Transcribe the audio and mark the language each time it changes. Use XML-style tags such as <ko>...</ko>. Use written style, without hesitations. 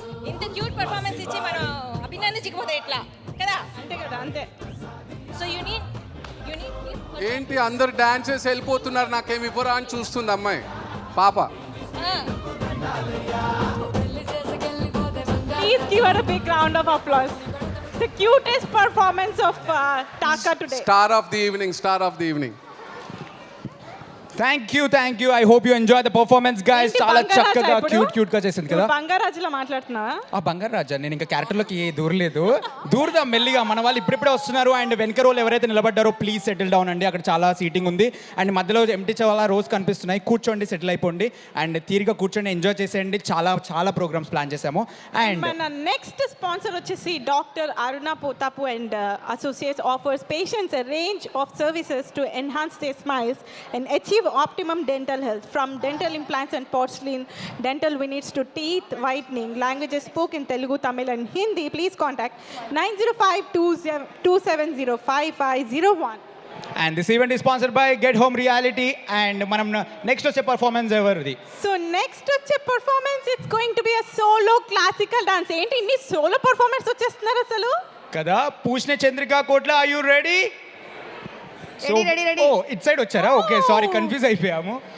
<te>ఇంత cute performance ఇచ్చి మనం అభినందించకపోతే ఎట్లా కదా? అంతే కదా, అంతే.</te> <en>so you need</en> <te>ఏంటి అందరు డాన్సెస్ వెళ్ళిపోతున్నారు, నాకేమి ఇవ్వరా అని చూస్తుంది అమ్మాయి పాప.</te> <en>Please give her a big round of applause. The cutest performance of Taka today. Star of the evening. Thank you. I hope you enjoy the performance guys.</en> <te>చాలా చక్కగా క్యూట్ గా చేసింది కదా. బంగారాజులా మాట్లాడుతున్నావా? బంగారు రాజా, నేను ఇంకా క్యారెక్టర్లోకి దూరలేదు. దూరదాం మెల్లిగా. మన వాళ్ళు ఇప్పుడిప్పుడే వస్తున్నారు. అండ్ వెనక రోల్ ఎవరైతే నిలబడ్డారో ప్లీజ్ సెటిల్ డౌన్ అండి. అక్కడ చాలా సీటింగ్ ఉంది అండ్ మధ్యలో ఎంటీ చాలా రోజ్ కనిపిస్తున్నాయి. కూర్చోండి, సెటిల్ అయిపోండి అండ్ తీరిగా కూర్చొని ఎంజాయ్ చేసేయండి. చాలా ప్రోగ్రామ్స్ ప్లాన్ చేసాము. అండ్</te> <en>మన next sponsor వచ్చేసి doctor Aruna Potapu and associates offers patients a range of services to enhance their smiles and achieve optimum dental health, from dental implants and porcelain dental veneers to teeth whitening. Languages spoken in Telugu, Tamil and Hindi. Please contact 905-270-5501. And this event is sponsored by Get Home Reality.</en> <te>And మనం next వచ్చే performance ఎవరిది?</te> <en>So next వచ్చే performance it's going to be a solo classical dance.</en> <te>ఏంటి ఇన్ని solo performance వచ్చేస్తున్నారు అసలు కదా? పూష్ణ చంద్రికా కోట్ల, are you ready? Ready. Oh it side వచ్చారా? ఓకే, సారీ కన్ఫ్యూజ్ అయిపోయాము.</te>